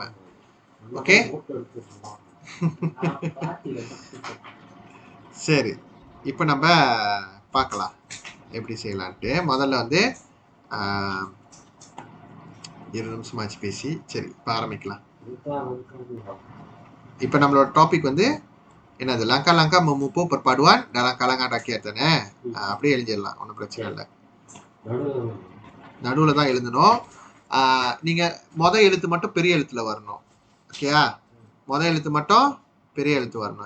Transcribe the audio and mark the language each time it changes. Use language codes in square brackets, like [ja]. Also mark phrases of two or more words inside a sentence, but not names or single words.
[ta] ஓகே, சரி, இப்போ நம்ம பார்க்கலாம் எப்படி செய்யலான்ட்டு. முதல்ல வந்து 2 நிமிஷமாச்சு பேசி. சரி, இப்போ ஆரம்பிக்கலாம். இப்போ நம்மளோட டாபிக் வந்து என்னது, [ms] langkah-langkah memupuk perpaduan dalam kalangan rakyat தானே. [ta] அப்படியே எழுதிடலாம், ஒன்றும் பிரச்சனை இல்லை. நடுவில் தான் எழுதணும். நீங்க எழுத்து மட்டும் பெரிய எழுத்துல வரணும். ஓகேயா? எழுத்து மட்டும் பெரிய எழுத்து வரணும்.